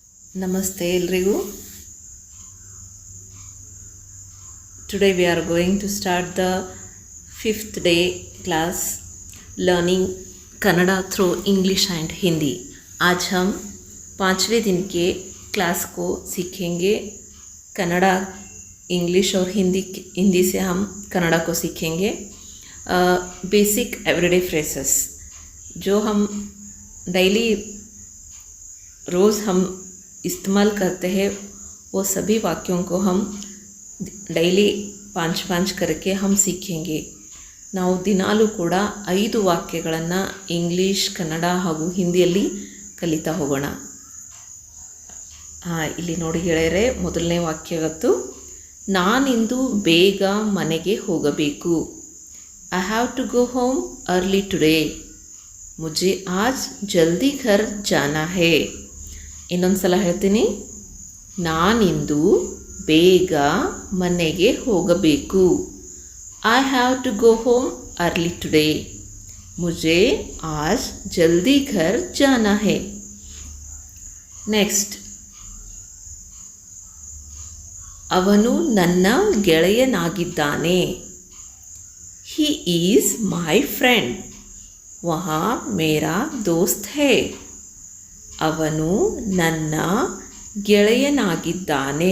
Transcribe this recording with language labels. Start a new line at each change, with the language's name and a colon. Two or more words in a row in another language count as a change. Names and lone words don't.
Kannada: ನಮಸ್ತೆ ಎಲ್ರಿಗೂ.
English: Today we are going to start the 5th day class learning कन्नड़ा through English and Hindi.
Hindi: आज हम 5वें दिन के क्लास को सीखेंगे. कन्नड़ा, इंग्लिश और हिंदी से हम कन्नड़ा को सीखेंगे.
English: basic everyday phrases
Hindi: जो हम डेली रोज़ हम इस्तेमाल करते हैं, वो सभी वाक्यों को हम ಡೈಲಿ ಪಾಂಚ್ करके हम सीखेंगे.
Kannada: ನಾವು ದಿನಾಲೂ ಕೂಡ 5 ವಾಕ್ಯಗಳನ್ನು ಇಂಗ್ಲೀಷ್, ಕನ್ನಡ ಹಾಗೂ ಹಿಂದಿಯಲ್ಲಿ ಕಲಿತಾ ಹೋಗೋಣ. ಇಲ್ಲಿ ನೋಡಿ ಗೆಳೆಯರೆ, ಮೊದಲನೇ ವಾಕ್ಯ ಇವತ್ತು, ನಾನಿಂದು ಬೇಗ ಮನೆಗೆ ಹೋಗಬೇಕು.
English: I have to go home early today.
Hindi: मुझे आज जल्दी घर जाना है.
Kannada: ಇನ್ನೊಂದು ಸಲ ಹೇಳ್ತೀನಿ, ನಾನಿಂದು ಬೇಗ ಮನೆಗೆ ಹೋಗಬೇಕು.
English: I have to go home early today.
Hindi: मुझे आज जल्दी घर जाना है.
Kannada: ನೆಕ್ಸ್ಟ್, ಅವನು ನನ್ನ ಗೆಳೆಯನಾಗಿದ್ದಾನೆ.
English: He is my friend.
Hindi: वह मेरा दोस्त है.
Kannada: ಅವನು ನನ್ನ ಗೆಳೆಯನಾಗಿದ್ದಾನೆ.